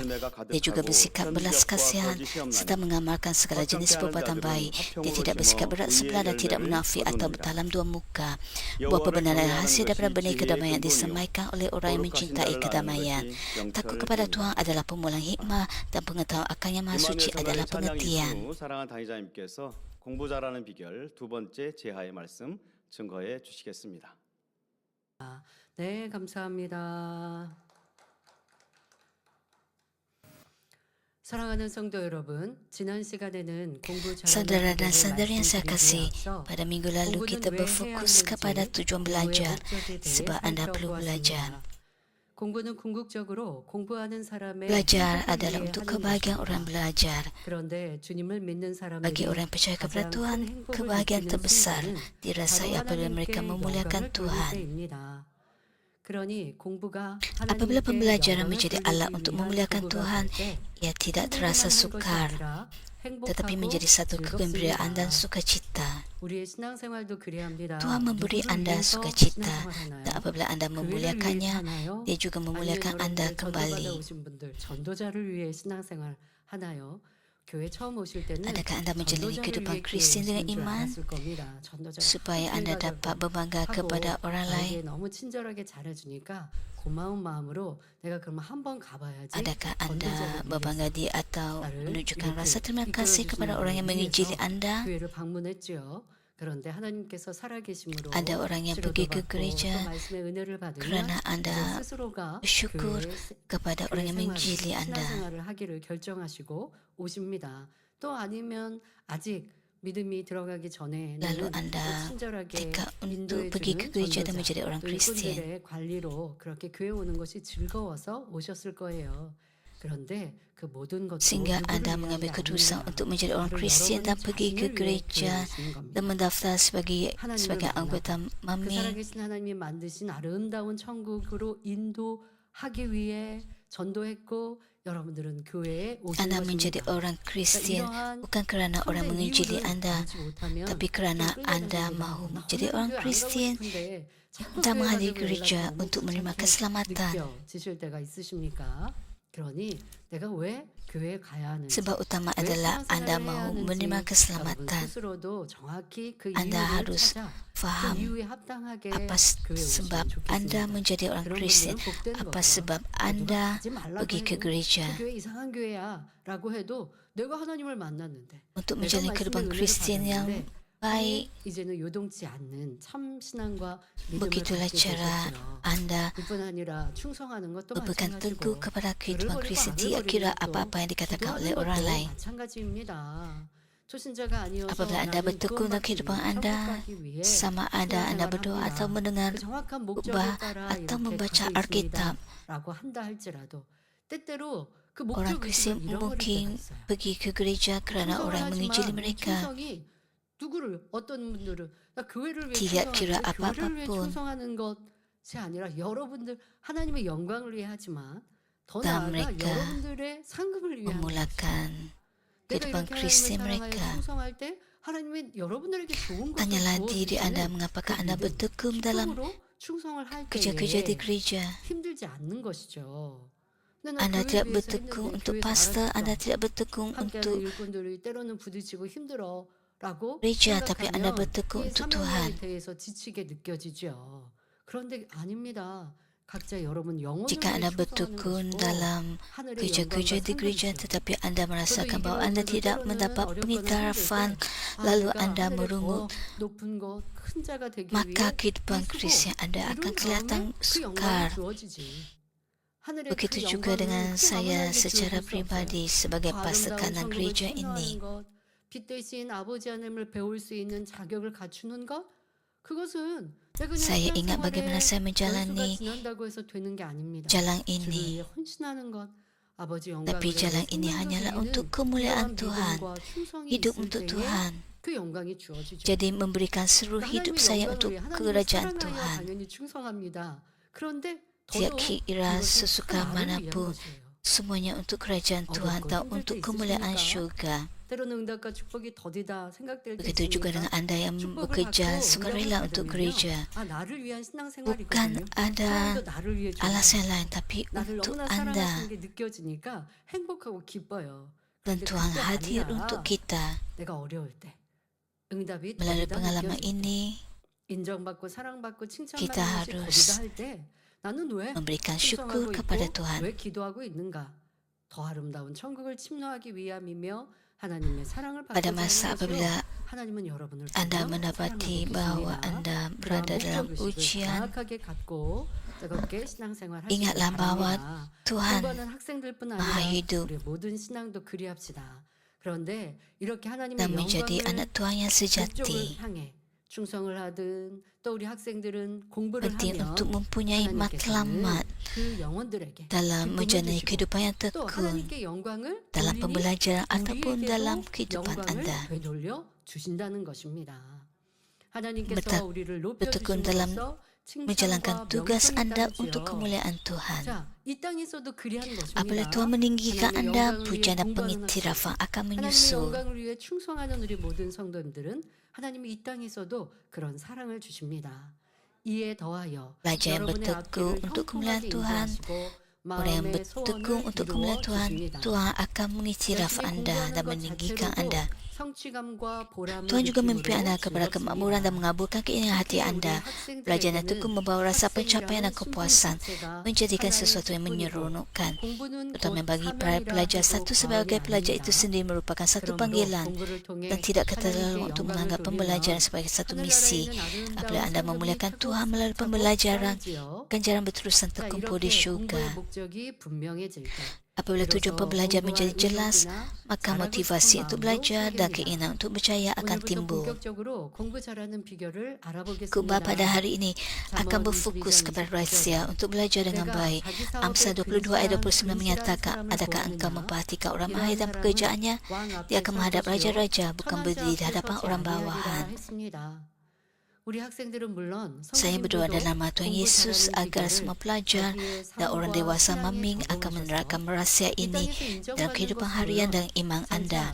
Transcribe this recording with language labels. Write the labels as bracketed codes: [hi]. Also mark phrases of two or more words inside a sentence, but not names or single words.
[ms] Dia juga bersikap belas kasihan serta mengamalkan segala jenis perbuatan baik. Dia tidak bersikap berat sebelah dan tidak munafik atau bertalam dua muka. Buah kebenaran hasil daripada benih kedamaian disemaikan oleh orang yang mencintai kedamaian. Takut kepada Tuhan adalah pemulaan hikmah dan pengetahuan akan yang maha suci adalah pengertian. [ko] 사랑하는 당의자님께서 공부 잘하는 비결 두 번째 제하의 말씀 증거해 주시겠습니다. 네, 감사합니다. 사랑하는 성도 여러분, 지난 시간에는 공부 [ms] Saudara dan [ko] 잘하는 [ms] saudari yang saya kasih, [ko] 말씀드리면서 [ms] pada minggu lalu kita berfokus kepada tujuan belajar sebab anda perlu belajar. [ko] 공부는 궁극적으로 공부하는 사람의 [ms] Belajar [ko] 행복을 [ms] adalah [ko] 위해 [ms] untuk [ko] 하는 [ms] kebahagiaan [ko] 것입니다. [ms] orang belajar. [ko] 그런데 주님을 믿는 사람에게 [ms] Bagi orang yang percaya kepada [ko] 가장 [ms] Tuhan, [ko] 큰 행복을 [ms] kebahagiaan [ko] 느끼는 [ms] terbesar [ko] 순간은 [ms] dirasai [ko] 바로 [ms] apabila mereka [ko] 하나님께 [ms] memuliakan [ko] 영광을 돌릴 [ms] Tuhan. [ko] 때입니다. 그러니 공부가 [ms] Apabila [ko] 하나님께 [ms] pembelajaran [ko] 영광을 [ms] menjadi [ko] 돌리기 [ms] alat untuk [ko] 위한 [ms] memuliakan [ko] 도구가 [ms] Tuhan, [ko] 될 때 [ms] ia tidak terasa sukar, tetapi menjadi satu kegembiraan dan sukacita. [ko] 우리의 신앙생활도 그래야 합니다. [ms] Tuhan memberi [ko] 누구를 [ms] anda [ko] 위해서 [ms] sukacita, [ko] 신앙생활하나요? [ms] dan apabila anda [ko] 교회를 [ms] memuliakannya, [ko] 위해서 하나요? [ms] dia juga memuliakan [ko] 아니면 [ms] anda [ko] 여러분들 전도받아 [ms] kembali. [ko] 오신 분들 전도자를 위해 신앙생활 하나요? 교회 처음 오실 때는 [ms] Adakah anda menjalani [ko] 전도자를 [ms] kehidupan [ko] 위해 [ms] Kristian [ko] 교회 [ms] dengan [ko] 오신 줄 [ms] iman [ko] 알았을 겁니다. 전도자가 [ms] supaya anda [ko] 교회가 [ms] dapat [ko] 되고 [ms] berbangga [ko] 하고 [ms] kepada orang lain? [ko] 나에게 너무 친절하게 잘해주니까 고마운 마음으로 내가 그러면 한번 가봐야지. [ms] Adakah anda [ko] 전도자를 [ms] berbangga [ko] 위해서 [ms] diri atau [ko] 나를 [ms] menunjukkan [ko] 이렇게 [ms] rasa terima kasih [ko] 이끌어주시는 [ms] kepada orang yang [ko] 분을 [ms] menginjili [ko] 위해서 [ms] anda? [ko] 교회를 방문했지요. 그런데 하나님께서 살아계심으로 [ms] Ada orang yang pergi ke [ko] 치료도 받고 [ms] gereja [ko] 또 말씀의 은혜를 받으면 [ms] kerana [ko] 이제 [ms] anda [ko] 스스로가 [ms] bersyukur kepada orang yang menginjili anda. [ko] 신앙생활을 하기를 결정하시고 오십니다. 또 아니면 아직 믿음이 들어가기 전에 [ms] Lalu anda [ko] 친절하게 [ms] tekad untuk [ko] 인도해 [ms] pergi ke [ko] 주는 [ms] gereja dan [ko] 전도자, [ms] menjadi orang [ko] 또 [ms] Kristian. [ko] 일꾼들의 관리로 그렇게 교회 오는 것이 즐거워서 오셨을 거예요. 그런데 그 모든 것도 [ms] Sehingga [ko] 누구를 [ms] anda [ko] 위한 [ms] mengambil [ko] 게 [ms] keputusan [ko] 아닙니다. [ms] untuk menjadi orang [ko] 바로 [ms] Kristian dan [ko] 여러분의 [ms] pergi ke [ko] 자신을 위해 [ms] gereja [ko] 교회에 오시는 겁니다. [ms] dan mendaftar sebagai [ko] 하나님을 [ms] anggota [ko] 만나고 그 [ms] mami. [ko] 살아계신 하나님이 만드신 아름다운 천국으로 인도하기 위해 전도했고 여러분들은 교회에 오신 [ms] Anda menjadi [ko] 것입니다. [ms] orang Kristian [ko] 이러한 [ms] bukan kerana orang [ko] 큰 [ms] menginjili [ko] 이유를 [ms] anda, [ko] 알지 못하면 [ms] tapi kerana [ko] 또 [ms] anda [ko] 끌려다닙니다. [ms] mahu [ko] 너무 [ms] menjadi [ko] 교회 [ms] orang [ko] 안 가고 [ms] Kristian [ko] 싶은데 자꾸 [ms] dan [ko] 교회 [ms] menghadiri [ko] 가자고 [ms] gereja [ko] 연락이 너무 [ms] untuk menerima [ko] 귀찮게 [ms] keselamatan. [ko] 느껴지실 때가 있으십니까? 그러니 내가 왜 교회에 가야 하는지 [ms] Sebab utama [ko] 왜 [ms] adalah anda [ko] 신앙생활을 해야 [ms] mahu [ko] 하는지 [ms] menerima [ko] 여러분 [ms] keselamatan. [ko] 스스로도 정확히 그 [ms] Anda [ko] 이유를 [ms] harus [ko] 찾아 그 [ms] faham [ko] 이유에 합당하게 [ms] apa [ko] 교회에 [ms] sebab [ko] 오시면 [ms] anda [ko] 좋겠습니다. [ms] menjadi orang [ko] 그런 [ms] Kristian, [ko] 분들은 복된 [ms] apa [ko] 거죠. [ms] sebab [ko] 누가 [ms] anda [ko] 가지 말라고 [ms] pergi ke [ko] 해도 [ms] gereja. [ko] 그 교회 이상한 교회야라고 해도 내가 하나님을 만났는데 [ms] Untuk [ko] 내가 [ms] menjalani [ko] 말씀의 [ms] kehidupan [ko] 은혜를 [ms] Kristian yang [ko] 받았는데 [ms] baik. [ko] 이제는 요동치 않는 참 신앙과 믿음을 [ms] Begitulah [ko] 갖게 [ms] cara [ko] 되셨죠. [ms] anda [ko] 뿐 아니라 충성하는 것도 [ms] berpegang teguh [ko] 마찬가지고 [ms] kepada [ko] 교를 [ms] kehidupan [ko] 버리고 [ms] Kristian, [ko] 악을 [ms] tidak kira [ko] 버리면 또 [ms] apa-apa yang dikatakan oleh [ko] 기도하는 [ms] orang [ko] 것도 [ms] lain. [ko] 마찬가지입니다. 초신자가 아니어서 [ms] Apabila anda [ko] 나는 [ms] bertekun dalam [ko] 구원받기 [ms] kehidupan [ko] 위해 천국 [ms] anda, [ko] 가기 위해 [ms] sama ada anda berdoa [ko] 신앙생활을 [ms] atau [ko] 합니다. [ms] mendengar [ko] 그 정확한 목적에 [ms] khutbah [ko] 따라 [ms] atau [ko] 이렇게 [ms] membaca [ko] 가고 [ms] Alkitab, [ko] 있습니다라고 한다 할지라도 때때로 그 [ms] orang [ko] 목적 [ms] Kristian [ko] 의식을 잃어버릴 때가 [ms] mungkin [ko] 있어요. [ms] pergi ke gereja kerana [ko] 충성을 [ms] orang yang menginjili [ko] 하지만 이 [ms] mereka. [ko] 충성이 누구를 어떤 분들은 나 교회를 위해 [ms] Tidak kira [ko] 충성하는데 교회를 위해 [ms] apa-apapun. [ko] 충성하는 것이 아니라 여러분들 하나님의 영광을 위해 하지만 더 [ms] Dan [ko] 나아가 [ms] mereka [ko] 여러분들의 상급을 위해 하는 것이죠. [ms] memulakan [ko] 내가 [ms] kehidupan [ko] 이렇게 하나님을 [ms] Kristian [ko] 사랑하여 [ms] mereka. [ko] 충성할 때 하나님이 여러분들에게 좋은 것을 [ms] Tanyalah diri anda [ko] 주어주시는 [ms] mengapakah [ko] 그 [ms] anda [ko] 믿음, [ms] bertekun dalam [ko] 기쁨으로 충성을 할 [ms] kerja-kerja di [ko] 때에 [ms] gereja. [ko] 힘들지 않는 것이죠. 근데 나 [ms] Anda [ko] 교회를 [ms] tidak [ko] 위해서 [ms] bertekun [ko] 했는데 [ms] untuk [ko] 교회가 [ms] pastor, anda [ko] 알아줬어. [ms] tidak bertekun [ko] 함께하는 [ms] untuk [ko] 일꾼들이 때로는 부딪히고 힘들어라고 [ms] gereja, tapi anda [ko] 생각하면 [ms] bertekun [ko] 이 [ms] untuk [ko] 사명에 [ms] Tuhan. [ko] 대해서 지치게 느껴지죠. 그런데 아닙니다. 각자 여러분 영혼을 [ms] Jika anda [ko] 위해 충성하는 [ms] bertekun [ko] 것이고 [ms] dalam [ko] 하늘의 [ms] kerja-kerja [ko] 영광과 [ms] di gereja, [ko] 상급이죠. [ms] tetapi anda [ko] 저도 이 [ms] merasakan [ko] 길을 [ms] bahwa anda [ko] 오면서 [ms] tidak [ko] 때로는 [ms] mendapat [ko] 어렵거나 [ms] pengiktirafan, [ko] 힘들 때 [ms] lalu [ko] 내가 [ms] anda [ko] 하늘의 [ms] merungut, [ko] 더 높은 것, 큰 자가 되기 [ms] maka [ko] 위해 [ms] kehidupan [ko] 애쓰고 [ms] Kristian anda akan [ko] 이룬 [ms] kelihatan [ko] 다음에 그 영광이 [ms] sukar. [ko] 주어지지. 하늘의 그 [ms] Begitu juga [ko] 영광을 [ms] dengan [ko] 큰 [ms] saya [ko] 아무나에게 [ms] secara [ko] 주어줄 수 없어요. [ms] pribadi sebagai [ko] 그 [ms] pastor [ko] 아름다운 [ms] kanan [ko] 천국을 [ms] gereja [ko] 청소하는 [ms] ini. [ko] 것, 빛 대신 아버지 하나님을 배울 수 있는 자격을 갖추는 것, 그것은 내가 그냥 [ms] Saya ingat bagaimana saya [ko] 신앙생활에 연수가 [ms] menjalani [ko] 지난다고 해서 되는 게 아닙니다. [ms] jalan [ko] 주를 [ms] ini. [ko] 위해 헌신하는 것, 아버지 영광을 [ms] Tapi jalan ini hanyalah untuk kemuliaan Tuhan, hidup untuk Tuhan. [ko] 그 영광이 주어지죠. [ms] Jadi memberikan seluruh hidup [ko] 하나님의 [ms] saya [ko] 영광을 [ms] untuk [ko] 위해 하나님을 [ms] kerajaan [ko] 사랑하여 [ms] Tuhan. [ko] 당연히 충성합니다. 그런데 [ms] Tiap [ko] 더더욱 [ms] kira [ko] 이것은 [ms] sesuka [ko] 큰 나를 위한 [ms] manapun, [ko] 것이에요. [ms] semuanya untuk kerajaan Tuhan [ko] 어렵고 [ms] dan [ko] 힘들 [ms] untuk [ko] 때 [ms] kemuliaan [ko] 있으십니까? [ms] syurga. [ko] 때로는 응답과 축복이 더디다 생각될 때 [ms] Begitu juga dengan [ko] 있습니까? [ms] anda yang [ko] 축복을 [ms] bekerja [ko] 받고 [ms] sukarela [ko] 응답을 [ms] untuk [ko] 받으면요. [ms] gereja. [ko] 아, 나를 위한 [ms] Bukan [ko] 신앙생활이거든요. [ms] ada [ko] 하나님도 나를 위해 주는 [ms] alasan lain, tapi [ko] 나를 [ms] untuk [ko] 너무나 [ms] anda. [ko] 사랑하시는 게 느껴지니까 행복하고 기뻐요. [ms] Dan [ko] 그런데 [ms] Tuhan [ko] 그게 [ms] hadir [ko] 아니라 [ms] untuk kita. [ko] 내가 어려울 때 응답이 [ms] Melalui [ko] 더디다 [ms] pengalaman [ko] 느껴질 때 [ms] ini, [ko] 인정받고 사랑받고 [ms] kita [ko] 칭찬받는 것이 [ms] harus [ko] 더디다 할 때 나는 왜 [ms] memberikan syukur [ko] 충성하고 [ms] kepada [ko] 있고 [ms] Tuhan. [ko] 왜 기도하고 있는가? 더 아름다운 천국을 침노하기 위함이며 하나님의 사랑을 [ms] Pada [ko] 받고자 [ms] masa [ko] 하는 것이요. [ms] apabila [ko] 하나님은 여러분을 [ms] anda [ko] 전혀 [ms] mendapati [ko] 사랑하고 [ms] bahawa [ko] 계십니다. [ms] anda [ko] 그러한 [ms] berada dalam [ko] 목적의식을 [ms] ujian, [ko] 정확하게 갖고 뜨겁게 신앙생활 하시기 [ms] ingatlah bahawa [ko] 바랍니다. [ms] Tuhan [ko] 공부하는 학생들뿐 [ms] Maha [ko] 아니라 [ms] hidup [ko] 우리 모든 신앙도 그리합시다. 그런데 이렇게 하나님의 [ms] dan menjadi [ko] 영광을 [ms] anak Tuhan yang [ko] 그쪽을 [ms] sejati. [ko] 향해 충성을 하든 또 우리 학생들은 공부를 [ms] Penting [ko] 하면 [ms] untuk mempunyai matlamat [ko] 하나님께서는 그 영혼들에게 [ms] dalam [ko] 기쁨을 [ms] menjalani [ko] 주시고 [ms] kehidupan yang [ko] 또 [ms] tekun, [ko] 하나님께 영광을 [ms] dalam [ko] 돌리니 [ms] pembelajaran ataupun dalam [ko] 우리에게도 [ms] kehidupan [ko] 영광을 [ms] anda. [ko] 되돌려 주신다는 것입니다. 하나님께서 [ms] Bertek- [ko] 우리를 [ms] bertekun dalam [ko] 높여주심으로써 [ms] menjalankan [ko] 칭찬과 [ms] tugas [ko] 명성이 [ms] anda [ko] 따르지요. [ms] untuk kemuliaan Tuhan. [ko] 자, 이 땅에서도 그리한 것입니다. [ms] Apabila Tuhan meninggikan [ko] 하나님의 [ms] anda, [ko] 영광을 위해 [ms] pujian dan [ko] 공부하는 [ms] pengiktirafan akan [ko] 하나님의 [ms] menyusul. [ko] 영광을 위해 충성하는 우리 모든 성도님들은 하나님이 이 땅에서도 그런 사랑을 주십니다. 이에 더하여 [ms] Belajar yang [ko] 여러분의 [ms] bertekun [ko] 앞길을 [ms] untuk kemuliaan [ko] 형통하게 [ms] Tuhan, [ko] 인도하시고 [ms] orang yang [ko] 마음의 [ms] bertekun [ko] 소원을 [ms] untuk [ko] 이루어 [ms] kemuliaan Tuhan, [ko] 주십니다. [ms] Tuhan akan mengiktiraf [ko] 열심히 [ms] anda [ko] 공부하는 [ms] dan [ko] 것 [ms] meninggikan [ko] 자체로도 [ms] anda. [ko] 성취감과 보람을 [ms] Tuhan juga memimpin [ko] 느낌으로 [ms] anda kepada kemakmuran dan [ko] 즐겁습니다. [ms] mengabulkan keinginan hati [ko] 특히 우리 [ms] anda. Belajar yang tekun [ko] 학생들에게는 [ms] membawa rasa pencapaian dan [ko] 학생이라는 신분 [ms] kepuasan, [ko] 자체가 [ms] menjadikan [ko] 하나의 [ms] sesuatu yang [ko] 직분이고 [ms] menyeronokkan. [ko] 공부는 [ms] Terutama [ko] 곧 [ms] bagi para pelajar, [ko] 사명이라 [ms] satu [ko] 해도 [ms] sebagai [ko] 과언이 [ms] pelajar itu [ko] 아닙니다. [ms] sendiri merupakan satu [ko] 그러므로 [ms] panggilan [ko] 공부를 통해 [ms] dan tidak kata [ko] 하나님께 [ms] lalu untuk [ko] 영광을 [ms] menganggap [ko] 돌리면 [ms] pembelajaran sebagai satu misi. [ko] 하늘나라에 있는 [ms] Apabila anda [ko] 아름다운 [ms] memuliakan [ko] 상급이 [ms] Tuhan melalui [ko] 차곡차곡 [ms] pembelajaran, [ko] 쌓이지요. [ms] ganjaran berterusan [ko] 자, [ms] terkumpul di [ko] 이렇게 [ms] syurga. [ko] 공부의 목적이 분명해질 때 [ms] Apabila tujuan [ko] 비로소 [ms] pembelajaran [ko] 공부와 [ms] menjadi jelas, [ko] 의욕이나 [ms] maka [ko] 잘하고 [ms] motivasi [ko] 싶은 [ms] untuk [ko] 마음도 [ms] belajar dan [ko] 생깁니다. [ms] keinginan untuk berjaya akan [ko] 오늘부터 [ms] timbul. [ko] 본격적으로 공부 잘하는 비결을 [ms] Kubah pada 알아보겠습니다. hari ini akan berfokus kepada rahsia untuk belajar dengan baik. Amsal 22 ayat 29 menyatakan, adakah engkau memperhatikan orang mahir dan pekerjaannya? Dia akan menghadap raja-raja, bukan berdiri di hadapan orang bawahan. Saya berdoa dalam nama Tuhan Yesus agar semua pelajar dan orang dewasa meming akan menerapkan rahsia ini dalam kehidupan harian dan iman anda.